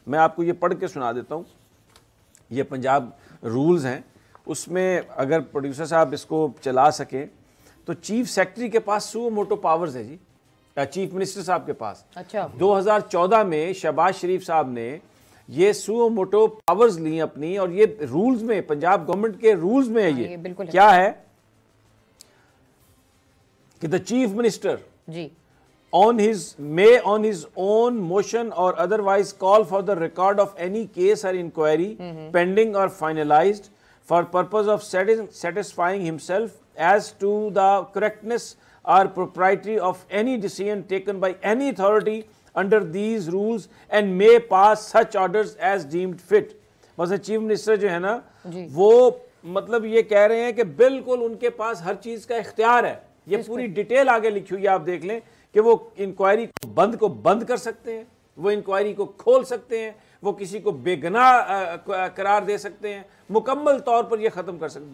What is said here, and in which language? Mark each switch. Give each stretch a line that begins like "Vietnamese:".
Urdu: میں آپ کو یہ پڑھ کے سنا دیتا ہوں، یہ پنجاب رولز ہیں، اس میں اگر پروڈیوسر صاحب اس کو چلا سکیں تو چیف سیکرٹری کے پاس سو موٹو پاورز ہے جی، چیف منسٹر صاحب کے پاس. 2014 میں شہباز شریف صاحب نے یہ سو موٹو پاورز لی اپنی، اور یہ رولز میں، پنجاب گورنمنٹ کے رولز میں ہے. یہ کیا ہے کہ دا chief minister جی
English: on his own motion or otherwise call for the record of any case or inquiry pending or finalized for purpose of satisfying himself as to the correctness or propriety of any decision taken by any authority under these rules and may pass such orders as deemed fit.
Urdu: بس chief minister جو ہے نا وہ مطلب یہ کہہ رہے ہیں کہ بالکل ان کے پاس ہر چیز کا اختیار ہے. یہ پوری ڈیٹیل آگے لکھی ہوئی ہے، آپ دیکھ لیں کہ وہ انکوائری کو بند کر سکتے ہیں، وہ انکوائری کو کھول سکتے ہیں، وہ کسی کو بے گناہ قرار دے سکتے ہیں، مکمل طور پر یہ ختم کر سکتے ہیں.